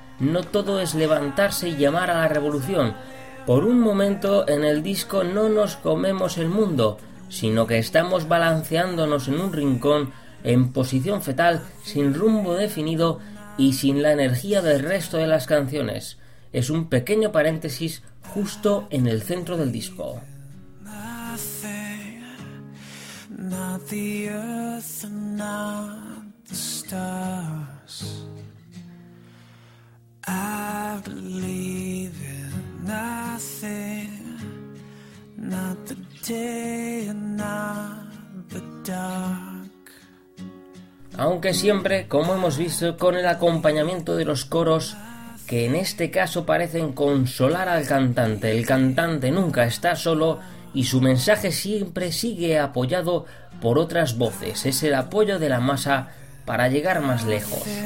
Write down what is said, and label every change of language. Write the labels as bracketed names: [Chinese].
[Spanish] No todo es levantarse y llamar a la revolución. Por un momento en el disco no nos comemos el mundo, sino que estamos balanceándonos en un rincón, en posición fetal, sin rumbo definido y sin la energía del resto de las canciones. Es un pequeño paréntesis justo en el centro del disco. [English] Not the earth and not the stars. I believe in nothing, not the day and not the dark. [Spanish] Aunque siempre, como hemos visto, con el acompañamiento de los coros, que en este caso parecen consolar al cantante. El cantante nunca está solo y su mensaje siempre sigue apoyado por otras voces. Es el apoyo de la masa para llegar más lejos.